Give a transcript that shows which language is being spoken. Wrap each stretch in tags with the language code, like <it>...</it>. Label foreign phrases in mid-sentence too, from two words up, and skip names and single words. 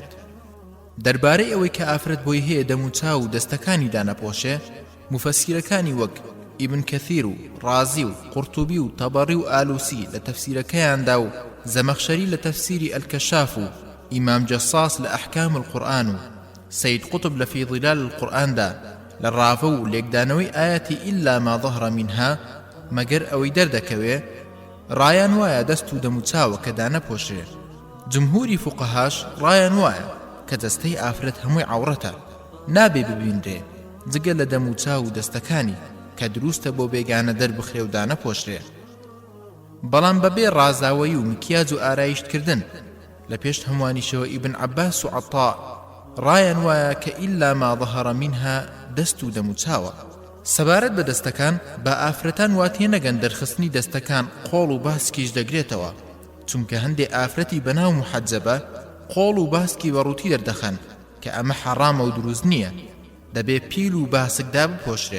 <ckb>دەربارەی ئەوەی کە ئافرەت بۆی هەیە دەم و چاو و دەستەکانی دانەپۆشێ مفەسیرەکانی وەک ئیبن کەثیر و ڕازی و قورتوبی و تەبەڕی و ئالوسی لە تەفسیرەکەیاندا و زەمەخشەری لە تەفسیری ئەلکەشاف و ئیمام جەساس لە ئەحکام القورئان و سەید قوتب لە فی ظلال القورئاندا لە ڕافە و لێکدانەوەی ئاەتی</ckb> <ar>ئیلا ما ظهر منها</ar> <ckb>مەگەر ئەوەی دەردەکەوێ ڕایان وایە دەست و دەم و چاوە کە دانەپۆشێ. جمهوری فوقەهاش ڕایان وایە کە دەستەی ئافرەت هەمووی عەورەتە نابێ ببینرێ جگە لە دەم و چاو و دەستەکانی کە دروستە بۆ بێگانە دەربخرێ و دانەپۆشرێ. بەڵام بەبێ ڕازاوەی و مکیاج و ئارایشتکردن لە پێش هەموانیشەوە ئیبن عەباس و عەطا ڕایان وایە کە</ckb> <ar>ئیلا ما ظهر منها</ar> <ckb>دەست و دەم و چاوە. سەبارەت بە دەستەکان بە ئافرەتان واتێ نەگەن دەرخستنی دەستەکان قۆڵ و باسکیش دەگرێتەوە چونکە هەندێ ئافرەتی بەناو محەجەبە قۆڵ و باسکی بەڕووتی دەردەخەن کە ئەمە حەرامە و دروست نییە دەبێ پیل و باسکدا بپۆشرێ.</ckb>